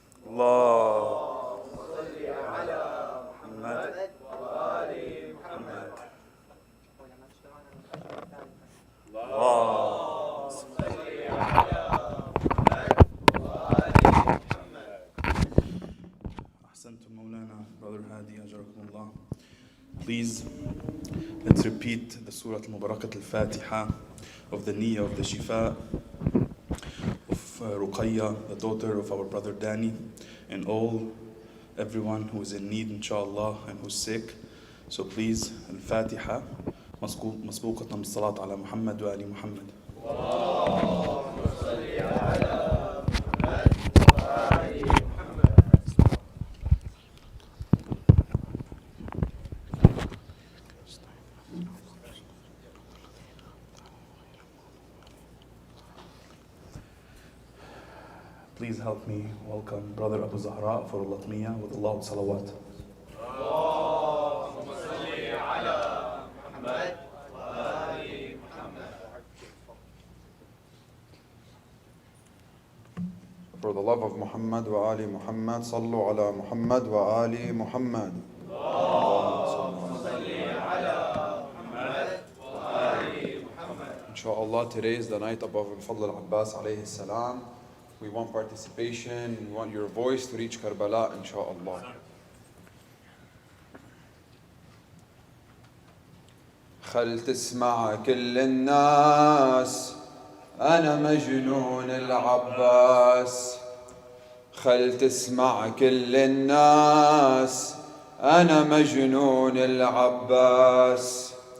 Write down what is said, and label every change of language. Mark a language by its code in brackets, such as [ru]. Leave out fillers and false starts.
[ar] اللهم صل على محمد وآل محمد. اللهم صل على محمد وآل محمد. أحسنتم مولانا. [en] Brother Hadi, [ar] أجركم الله. [en] Please, let's repeat the Surah Al-Mubarakat Al-Fatiha of the Niyyah of the Shifa of Ruqayya, the daughter of our brother Danny, and everyone who is in need, inshallah, and who's sick. So please, Al-Fatiha, [ar] مسبوقة بالصلاة على محمد وآل محمد. اللهم صل على محمد وآل محمد. [en] Please help me welcome Brother Abu Zahra for Latmiya with a loud salawat. For the love of Muhammad wa Ali Muhammad, [ar] sallu ala Muhammad wa Ali Muhammad. [en] Inshallah, today is the night of Al-Fadl al-Abbas alayhi salam. We want participation, we want your voice to reach Karbala, inshallah. [ar] خل تسمع كل الناس أنا مجنون العباس. خل تسمع كل الناس أنا مجنون العباس.